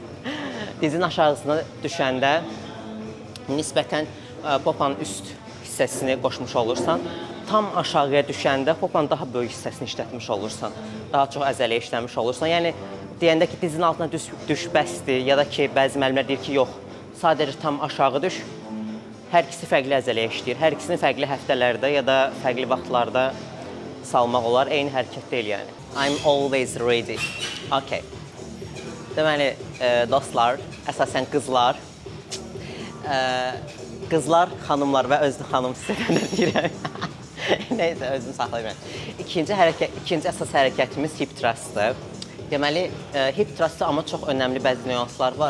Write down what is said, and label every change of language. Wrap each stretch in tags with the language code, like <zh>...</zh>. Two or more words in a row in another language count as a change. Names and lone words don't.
<az>Dizin aşağısına düşəndə nisbətən popanın üst hissəsini qoşmuş olursan, tam aşağıya düşəndə popanın daha böyük hissəsini işlətmiş olursan, daha çox əzələyə işləmiş olursan. Yəni, deyəndə ki, dizin altına düş bəsdir ya da ki, bəzi müəllimlər deyir ki, yox, sadəcə tam aşağı düş. Hər ikisi fərqli əzələyə işləyir. Hər ikisini fərqli həftələrdə ya da fərqli vaxtlarda salmaq olar. Eyni hərəkət deyil, yəni.</az> <en>I'm always ready. Okay.</en> <az>Deməli, dostlar, əsasən qızlar, xanımlar və özlü xanım sizə deyirəm. Neysə, özümü saxlayıram. İkinci əsas hərəkətimiz</az> <en>hip thrustdır.</en> <az>Deməli,</az> <en>hip thrustı</en> <az>amma çox önəmli bəzi nüanslar var.</az>